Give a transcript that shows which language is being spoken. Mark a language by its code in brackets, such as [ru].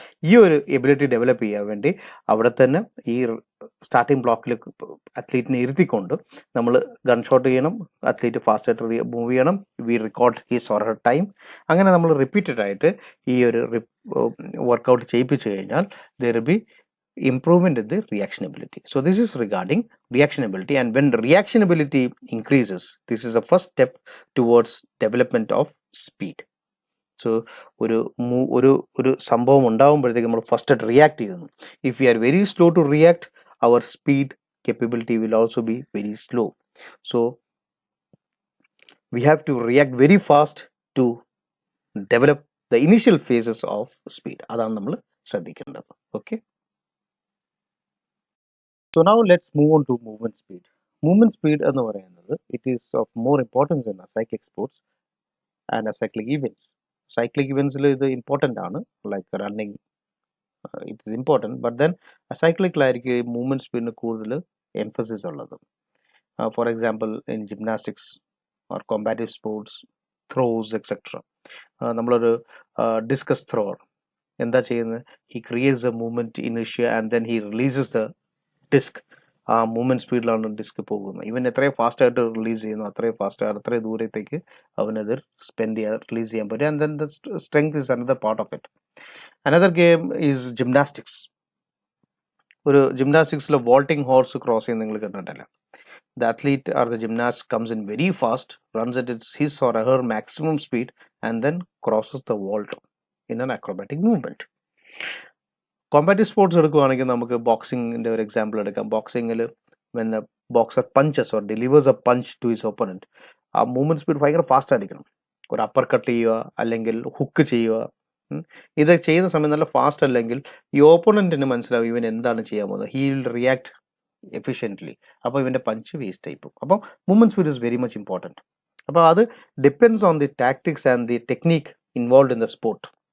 [ml] ഈ ഒരു ability develop ചെയ്യാൻ വേണ്ടി അവിടെ തന്നെ ഈ സ്റ്റാർട്ടിംഗ് ബ്ലോക്കിൽ അത്ലീറ്റിനെ ഇരുത്തിക്കൊണ്ട് നമ്മൾ ഗൺ ഷോട്ട് ചെയ്യണം, അത്ലീറ്റ് ഫാസ്റ്റായിട്ട് മൂവ് ചെയ്യണം, [en] We record his or her time. [ml] അങ്ങനെ നമ്മൾ റിപ്പീറ്റഡ് ആയിട്ട് ഈ ഒരു വർക്കൗട്ട് ചെയ്യിപ്പിച്ചു കഴിഞ്ഞാൽ [en] There will be improvement in the reaction ability. So this is regarding reaction ability, and when reaction ability increases, this is the first step towards development of speed. [ml] So ഒരു സംഭവം ഉണ്ടാകുമ്പോഴത്തേക്ക് നമ്മൾ first react ചെയ്യുന്നു. [en] If you are very slow to react, അവർ speed capability will also be very slow. So we have to react very fast to develop the initial phases of speed. [ml] അതാണ് നമ്മൾ ശ്രദ്ധിക്കേണ്ടത്. [en] Okay. So now let's move on to movement speed. Movement speed എന്ന് പറയുന്നത് it is of more importance in cyclic sports and cyclic events. Cyclic events ഇത് important ആണ്, like running, it is important, but then cyclicലായിരിക്കും movement speed കൂടുതൽ emphasis ഉള്ളത്. For example, in gymnastics or combative sports, throws, etc. [ml] നമ്മളൊരു discuss ത്രോർ എന്താ ചെയ്യുന്നത്, [en] He creates A movement ഇനിഷ്യ and then he releases the disk. [ml] ആ movement സ്പീഡിലാണ് disk പോകുന്നത്. ഇവൻ എത്രയും ഫാസ്റ്റായിട്ട് റിലീസ് ചെയ്യുന്നു അത്രയും ഫാസ്റ്റ് അത്രയും ദൂരത്തേക്ക് അവനത് റിലീസ് ചെയ്യാൻ പറ്റും. [en] And then the strength is another part of it. Another game is gymnastics. [ml] ഒരു ജിംനാസ്റ്റിക്സിൽ വോൾട്ടിംഗ് ഹോർസ് ക്രോസ് ചെയ്യുന്ന നിങ്ങൾ കണ്ടിട്ടില്ല. [en] The athlete or the gymnast comes in very fast, runs at his or her maximum speed, and then crosses the vault in an acrobatic movement. [ml] Combative sports എടുക്കുകയാണെങ്കിൽ നമുക്ക് ബോക്സിങ്ങിൻ്റെ ഒരു example എടുക്കാം. [en] ബോക്സിങ്ങിൽ when the boxer punches or delivers a punch to his opponent, [ml] ആ movement speed ഭയങ്കര fast ആയിരിക്കണം. ഒരു upper cut ചെയ്യുക അല്ലെങ്കിൽ ഹുക്ക് ചെയ്യുക, ഇത് ചെയ്യുന്ന സമയം നല്ല ഫാസ്റ്റ് അല്ലെങ്കിൽ ഈ ഓപ്പോണൻറ്റിന് മനസ്സിലാവും ഇവൻ എന്താണ് ചെയ്യാൻ പോകുന്നത്. [en] He will react efficiently. [ml] അപ്പോൾ ഇവൻ്റെ പഞ്ച് വേസ്റ്റ് ആയിപ്പോകും. [en] അപ്പോൾ movement speed is very much important. അപ്പോൾ അത് depends on the tactics and the technique involve in the sport.